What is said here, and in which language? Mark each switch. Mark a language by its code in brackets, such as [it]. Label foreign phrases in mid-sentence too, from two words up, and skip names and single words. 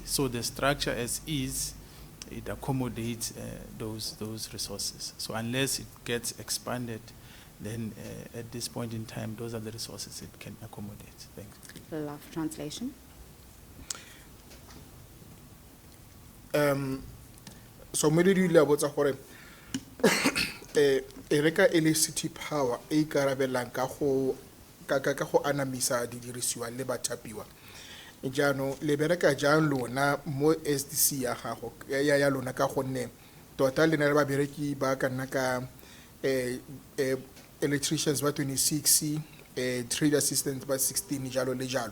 [en] So the structure as is, it accommodates those resources. So unless it gets expanded, then at this point in time, those are the resources it can accommodate. Thanks. Allow for translation. [tn] So mo le di ile botsa gore e reka ele City Power e ikarabelang ka go anamisa didirisiwa le bathapiwa. Jaanong le bereka jang lona mo SDC ya gago ya lona ka gonne tota le na le babereki ba ka nna ka electricians ba 26, [en] trade assistants [tn] ba 16 jalo le jalo.